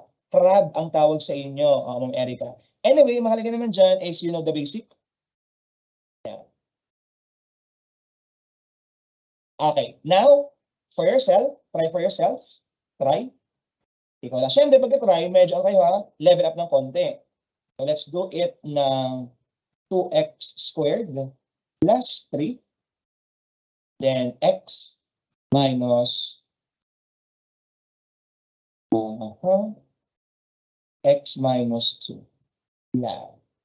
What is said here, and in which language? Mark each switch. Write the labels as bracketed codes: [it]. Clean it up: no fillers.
[tl] Crab ang tawag sa inyo, Ma'am Erica. [en] Anyway, [tl] mahalaga naman dyan [en] is you know the basic. Yeah. Okay, now, for yourself, try for yourself, try. [tl] Ikaw lang. Siyempre, pagka-try, medyo ano kayo ha, level up ng konti. [en] So, let's do it ng 2x squared plus 3. Then, x minus x minus 2. Yan.